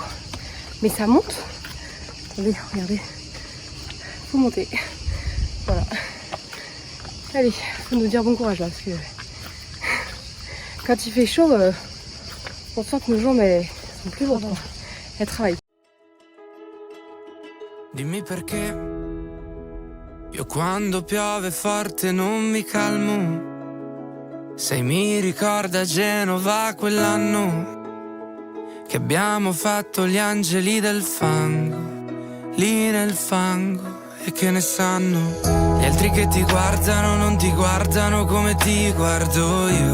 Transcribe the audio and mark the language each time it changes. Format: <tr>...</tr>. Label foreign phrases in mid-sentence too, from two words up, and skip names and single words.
<fr>Mais ça monte. Attendez, regardez. Faut monter. Voilà. Allez, faut nous dire bon courage là, parce que quand il fait chaud, on sent que nos jambes elles sont plus lourdes. Elles travaillent.</fr> <it>Dimmi perché io quando piove forte non mi calmo. Se mi ricorda Genova quell'anno che abbiamo fatto gli angeli del fango, lì nel fango, e che ne sanno gli altri che ti guardano, non ti guardano come ti guardo io.</it>